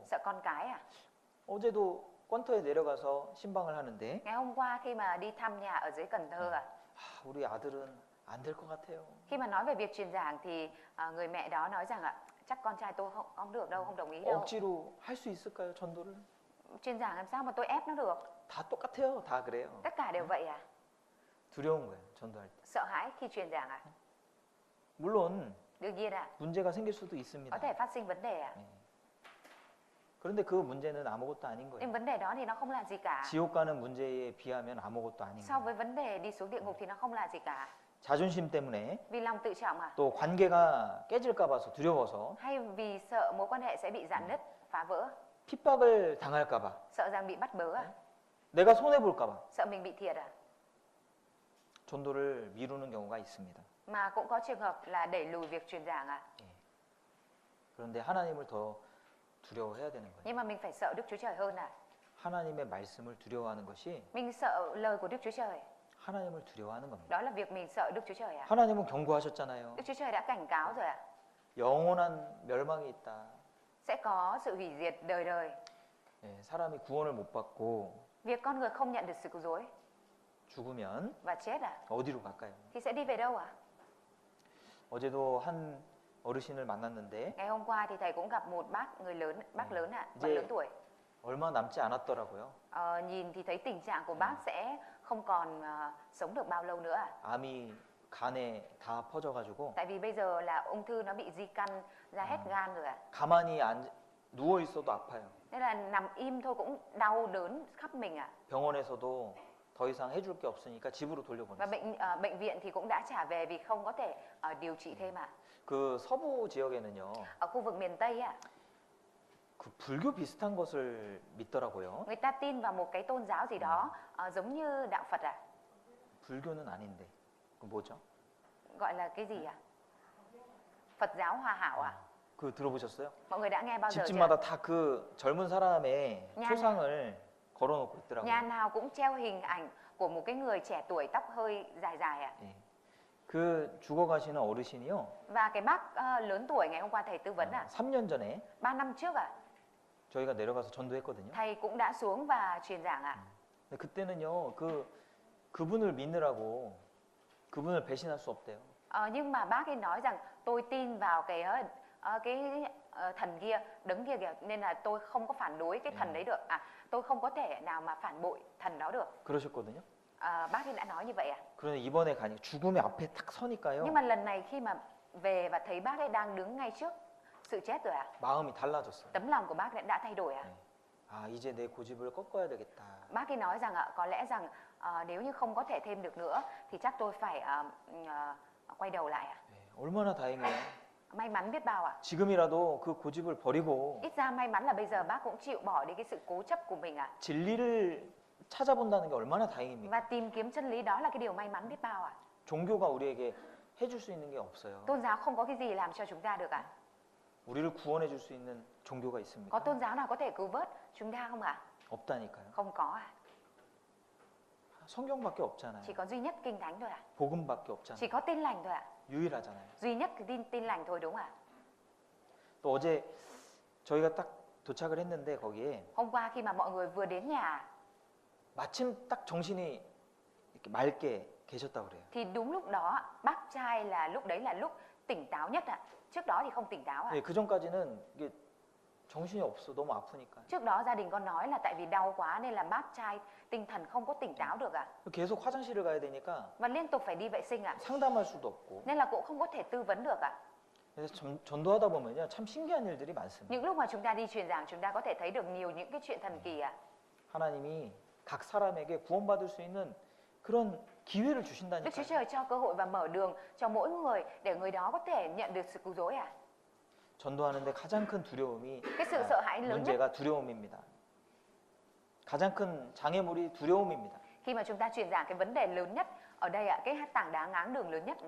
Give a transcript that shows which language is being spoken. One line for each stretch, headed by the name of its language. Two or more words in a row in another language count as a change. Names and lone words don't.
Vietnamese: Sợ con cái ạ.
Korean: 어제도 권터에 내려가서 신방을 하는데
Vietnamese: Ngày hôm qua khi mà đi thăm nhà ở dưới Cần Thơ ạ,
Korean: 우리 아들은 안 될 것 같아요.
Vietnamese: khi mà nói về việc truyền giảng thì người mẹ đó nói rằng ạ, chắc con trai tôi không được đâu, không đồng ý đâu.
Korean: 억지로 할 수 있을까요, 전도를?
Vietnamese: Truyền giảng làm sao mà tôi ép nó được?
Korean: 다 똑같아요. 다 그래요.
Vietnamese: Tất cả đều vậy à?
Korean: 두려운 거예요, 전도할 때.
Vietnamese: Sợ hãi khi truyền giảng à?
Korean: 물론
Vietnamese: Đương nhiên ạ,
Korean: 문제가 생길 수도 있습니다.
Vietnamese: có thể phát sinh vấn đề ạ.
Korean: 그런데 그 문제는 아무것도 아닌 거예요.
Vietnamese: Nhưng vấn đề đó thì nó không là gì cả.
Korean: 지옥 가는 문제에 비하면 아무것도 아닌
Vietnamese: So
Korean: 거예요.
Vietnamese: với vấn đề đi xuống địa ngục thì nó không là gì cả.
Korean: 자존심 때문에
Vietnamese: Vì lòng tự trọng à?
Korean: 또 관계가 깨질까 봐서 두려워서
Vietnamese: Hay vì sợ mối quan hệ sẽ bị rạn nứt, phá vỡ?
Korean: 핍박을 당할까 봐,
Vietnamese: Sợ rằng bị bắt bớ à?
Korean: 내가 손해 볼까 봐
Vietnamese: Sợ mình bị thiệt à?
Korean: 전도를 미루는 경우가 있습니다.
Vietnamese: Mà cũng có trường hợp là đẩy lùi việc truyền giảng à?
Korean: 그런데 하나님을 더 두려워해야 되는 거예요.
Vietnamese: Nhưng mà mình phải sợ Đức Chúa Trời hơn à?
Korean: 하나님의 말씀을 두려워하는 것이
Vietnamese: Mình sợ lời của Đức Chúa Trời.
Korean: 하나님을 두려워하는 겁니다.
Vietnamese: Đó là việc mình sợ Đức Chúa Trời à?
Korean: 하나님은 경고하셨잖아요.
Vietnamese: Đức Chúa Trời đã cảnh cáo rồi à?
Korean: 영원한 멸망이 있다.
Vietnamese: Sẽ có sự hủy diệt đời đời.
Korean: 사람이 구원을 못 받고
Vietnamese: Việc con người không nhận được sự cứu rỗi
Korean: 죽으면
Vietnamese: và chết à?
Korean: 어디로 갈까요?
Vietnamese: Thì sẽ đi về đâu à?
Korean: 어제도 한 어르신을 만났는데
Vietnamese: Ngày hôm qua thì thầy cũng gặp một bác người lớn, bác lớn ạ, bác Dê. lớn tuổi.
Korean: 얼마 남지 않았더라고요.
Vietnamese: Nhìn thì thấy tình trạng của bác sẽ không còn sống được bao lâu nữa à?
Korean: 암이 간에 다 퍼져가지고
Vietnamese: Tại vì bây giờ là ung thư nó bị di căn ra hết gan rồi à?
Korean: 가만히 누워 있어도 아파요.
Vietnamese: Nên là nằm im thôi cũng đau đớn khắp mình à?
Korean: 병원에서도 더 이상 해줄 게 없으니까 집으로
Vietnamese: Và
Korean: 돌려보냈어요.
Vietnamese: bệnh viện thì cũng đã trả về vì không có thể điều trị thêm ạ.
Korean: 그 서부 지역에는요,
Vietnamese: Ở khu vực miền Tây ạ,
Korean: 그 불교 비슷한 것을 믿더라고요.
Vietnamese: người ta tin vào một cái tôn giáo gì đó giống như đạo Phật ạ.
Korean: 불교는 아닌데, 그 뭐죠?
Vietnamese: Gọi là cái gì ạ? Phật giáo Hòa Hảo ạ.
Korean: 그 들어보셨어요?
Vietnamese: Mọi người đã nghe bao giờ chưa?
Korean: 집집마다 다 그 젊은 사람의 냐, 초상을 걸어놓고 있더라고요.
Vietnamese: Nhà nào cũng treo hình ảnh của một cái người trẻ tuổi tóc hơi dài dài ạ.
Korean: 예. 그 죽어가시는 어르신이요.
Vietnamese: Và cái bác lớn tuổi ngày hôm qua thầy tư vấn ạ,
Korean: 3년 전에
Vietnamese: 3 năm trước ạ,
Korean: 저희가 내려가서 전도했거든요.
Vietnamese: thầy cũng đã xuống và truyền giảng ạ.
Korean: 근데 그때는요, 그분을 믿느라고 그분을 배신할 수 없대요.
Vietnamese: Nhưng mà bác ấy nói rằng tôi tin vào cái thần kia, đấng kia kìa, nên là tôi không có phản đối cái thần đấy được. Tôi không có thể nào mà phản bội thần đó được.
Korean: 그러셨거든요.
Vietnamese: Bác ấy đã nói như vậy ạ.
Korean: 그런데 이번에 가니 죽음의 앞에 탁 서니까요.
Vietnamese: Nhưng mà lần này khi mà về và thấy bác ấy đang đứng ngay trước sự chết rồi ạ,
Korean: 마음이 달라졌어요.
Vietnamese: tấm lòng của bác ấy đã thay đổi ạ.
Korean: 아, 이제 내 고집을 꺾어야 되겠다.
Vietnamese: Bác ấy nói rằng có lẽ rằng nếu như không có thể thêm được nữa thì chắc tôi phải quay đầu lại ạ.
Korean: 네, 얼마나 다행이에요.
Vietnamese: May mắn biết bao ạ.
Korean: 지금이라도 그 고집을 버리고
Vietnamese: Ít ra may mắn là bây giờ bác cũng chịu bỏ đi cái sự cố chấp của mình ạ.
Korean: 진리를 찾아본다는 게 얼마나 다행입니까?
Vietnamese: Và tìm kiếm chân lý đó là cái điều may mắn biết bao ạ.
Korean: 종교가 우리에게 해줄 수 있는 게 없어요.
Vietnamese: Tôn giáo không có cái gì làm cho chúng ta được ạ.
Korean: 우리를 구원해 줄 수 있는 종교가
Vietnamese: Có
Korean: 있습니까?
Vietnamese: tôn giáo nào có thể cứu vớt chúng ta không ạ?
Korean: 없다니까요.
Vietnamese: Không có ạ.
Korean: 성경밖에 없잖아요.
Vietnamese: Chỉ có duy nhất kinh thánh thôi ạ.
Korean: 복음밖에
Vietnamese: Chỉ
Korean: 없잖아요.
Vietnamese: có tin lành thôi ạ.
Korean: 유일하잖아요.
Vietnamese: Duy nhất cái tin lành thôi đúng ạ.
Korean: 또 어제 저희가 딱 도착을 했는데 거기에
Vietnamese: Hôm qua khi mà mọi người vừa đến nhà
Korean: 마침 딱 정신이 이렇게 맑게 계셨다고 그래요.
Vietnamese: thì đúng lúc đó bác trai là lúc đấy là lúc tỉnh táo nhất ạ. Trước đó thì không tỉnh táo ạ.
Korean: 네, 그 전까지는 이게 정신이 없어 너무 아프니까
Vietnamese: Trước đó gia đình con nói là tại vì đau quá nên là bác trai tinh thần không có tỉnh táo được ạ.
Korean: 계속 화장실을 가야 되니까
Vietnamese: Và liên tục phải đi vệ sinh ạ.
Korean: 상담할 수도 없고
Vietnamese: Nên là cũng không có thể tư vấn được ạ.
Korean: 그래서 전도하다 보면요 참 신기한 일들이 많습니다.
Vietnamese: Những lúc mà chúng ta đi truyền giảng chúng ta có thể thấy được nhiều những cái chuyện thần kỳ ạ.
Korean: 하나님이 각 사람에게 구원받을 수 있는 그런 기회를
Vietnamese: Đức Chúa
Korean: 주신다니까요.
Vietnamese: Trời cho cơ hội và mở đường cho mỗi người để người đó có thể nhận được sự cứu rỗi ạ.
Korean: 전도하는데 가장 큰 두려움이
Vietnamese: Cái sự sợ hãi lớn nhất
Korean: 문제가 두려움입니다. 가장 큰 장애물이 두려움입니다.
Vietnamese: khi mà chúng ta truyền giảng, cái vấn đề lớn nhất ở đây ạ, cái tảng đá ngáng đường lớn nhất đó